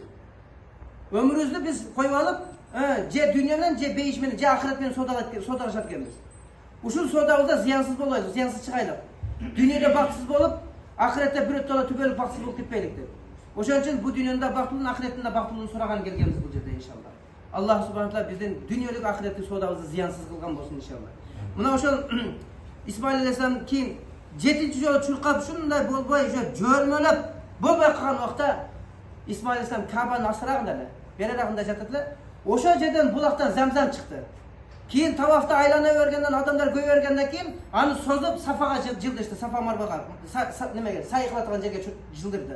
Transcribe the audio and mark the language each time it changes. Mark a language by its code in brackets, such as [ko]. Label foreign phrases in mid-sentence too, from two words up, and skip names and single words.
[ky] Өмүрүбүздү биз коюп алып, же дүйнө менен, же бейиш менен, же ахирет менен содалашат экенбиз. Ушул содабызда зыянсыз болбойлук, зыянсыз чыгайлык. Дүйнөдө бактысыз болуп, ахиретте бирөтөлө түгөл бактысыз болуп кетпейлик деп. Ошон үчүн бу дүйнөнүн бактылуун, ахиреттин да бактылуун сураган келгенбиз бул жерде иншалла. [ar] الله سبحانه وتعالى [ky] биздин дүйнөлүк ахиреттик содабызды зыянсыз кылган болсун иншалла. Мына ошол Исмаил алейхисалам кийин 7-чи жолу чуркап ушундай болбой, жөрмөлөп болбой калган убакта Исмаил алейхисалам Кабанын асырагында эле, берерагында жатат эле. Ошол жерден булактан Замзам чыкты. Кийин тавафта айлана бергенден, адамдар көбөйө бергенден кийин аны созуп Сафага жылдырды, Сафа Марвага, немеге, сай кылатган жерге жылдырды.